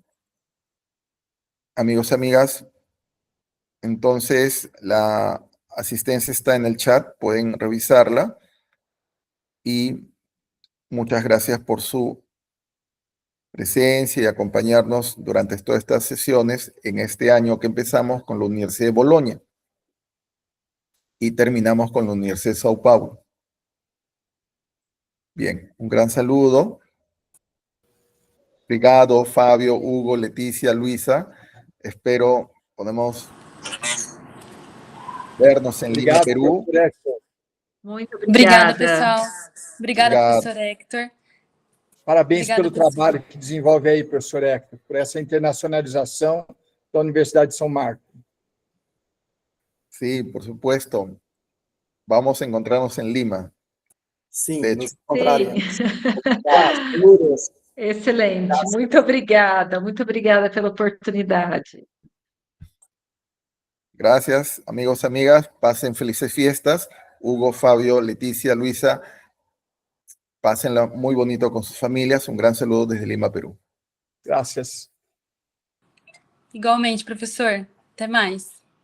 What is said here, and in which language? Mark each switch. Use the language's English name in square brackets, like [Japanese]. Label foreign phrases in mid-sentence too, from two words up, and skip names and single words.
[Spanish] Amigos, amigas, entonces la asistencia está en el chat, pueden revisarla y muchas gracias por su presencia y acompañarnos durante todas estas sesiones en este año que empezamos con la Universidad de Bolonia y terminamos con la Universidad de Sao Paulo. Bien, un gran saludo. [Portuguese] Obrigado, Fabio, Hugo, Leticia, Luisa. [Spanish] Espero podemos vernos en Lima, Perú. [Portuguese] professor Hector. Muito Obrigada, obrigada. pessoal. Obrigada, Obrigado. professor Hector. Parabéns Obrigada, pelo professor. trabalho que desenvolve aí, professor Hector, por essa internacionalização da Universidade de São Marcos. [Spanish] Sí, por supuesto. Vamos a encontrarnos en Lima. [Portuguese] Sim, [Spanish] De [Portuguese] nos [Spanish] hecho. [Portuguese] encontraremos. Sim. [Spanish] Saludos. [Portuguese] Excelente, muito obrigada pela oportunidade. [Spanish] Gracias, amigos, amigas. Pasen felices fiestas. Hugo, Fabio, Leticia, Luisa. Pásenla muy bonito con sus familias. Un gran saludo desde Lima, Perú. [Portuguese] Graças. Igualmente, professor. Até mais.